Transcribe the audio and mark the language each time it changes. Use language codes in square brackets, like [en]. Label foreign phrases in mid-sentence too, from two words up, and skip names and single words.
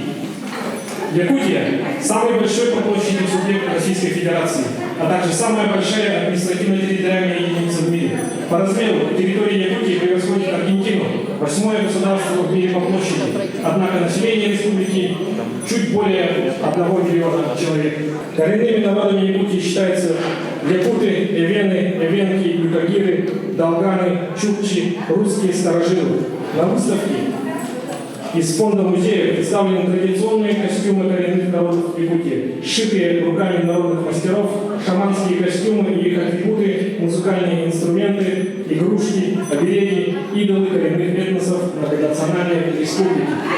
[ru] Якутия – самый большой по площади субъект Российской Федерации, а также самая большая административно-территориальная единица в мире. По размеру территория Якутии превосходит Аргентину, 8-е государство в мире по площади, однако население республики чуть более 1 миллиона человек. Коренными народами Якутии считаются якуты, эвены, эвенки, юкагиры, долганы, чукчи, русские старожилы. На выставке из фонда музея представлены традиционные костюмы коренных народов Якутии, сшитые руками народных мастеров, шаманские костюмы и их атрибуты, музыкальные инструменты, игрушки, обереги, идолы коренных этносов многонациональной республики.